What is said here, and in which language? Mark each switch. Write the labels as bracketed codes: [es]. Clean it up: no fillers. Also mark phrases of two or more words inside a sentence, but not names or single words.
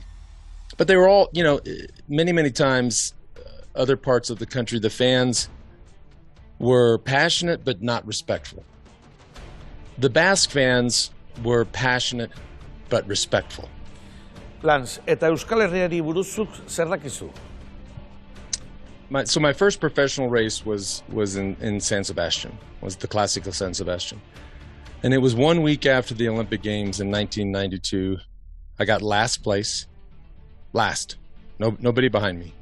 [en] But they were all, many, many times, other parts of the country, the fans were passionate but not respectful. The Basque fans were passionate but respectful. Lance, [eu] eta Euskal Herriari buruzuk zer dakizu? [en] So my first professional race was in San Sebastian, was the Classical San Sebastian. And it was 1 week after the Olympic Games in 1992. I got last place. Last. Nobody behind me.